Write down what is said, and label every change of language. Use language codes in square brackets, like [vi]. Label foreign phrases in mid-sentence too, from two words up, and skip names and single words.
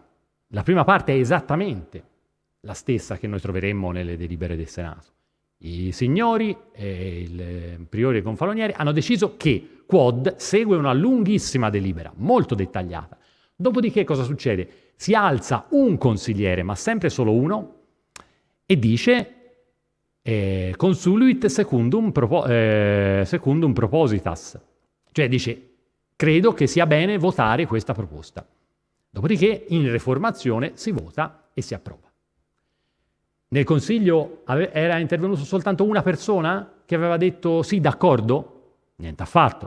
[it] La prima parte è esattamente la stessa che noi troveremmo nelle delibere del Senato. I signori e il priore gonfaloniere hanno deciso che Quod segue una lunghissima delibera, molto dettagliata. Dopodiché cosa succede? Si alza un consigliere, ma sempre solo uno, e dice [la] consuluit secundum propositas, [it] cioè dice credo che sia bene votare questa proposta. Dopodiché in riformazione si vota e si approva. Nel Consiglio era intervenuto soltanto una persona che aveva detto sì, d'accordo? Niente affatto.